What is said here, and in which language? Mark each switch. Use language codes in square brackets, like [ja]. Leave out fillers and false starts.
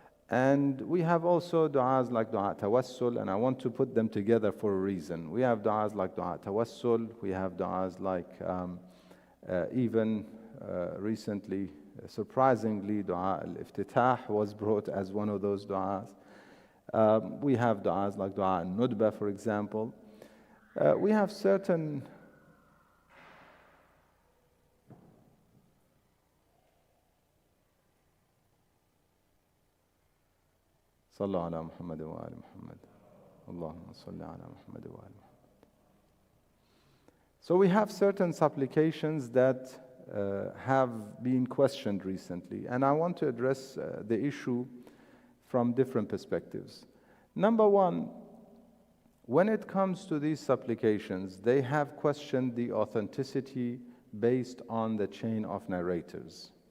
[en] And we have also du'as like du'a tawassul, and I want to put them together for a reason. We have du'as like du'a tawassul, we have du'as like even recently, surprisingly, du'a al-iftitah was brought as one of those du'as. We have du'as like du'a al-nudba, for example. We have certain [ar] صلوا على محمد وآل محمد اللهم صل على محمد وآل محمد. [en] So we have certain supplications that have been questioned recently, and I want to address the issue from different perspectives. Number one, when it comes to these supplications, they have questioned the authenticity based on the chain of narrators.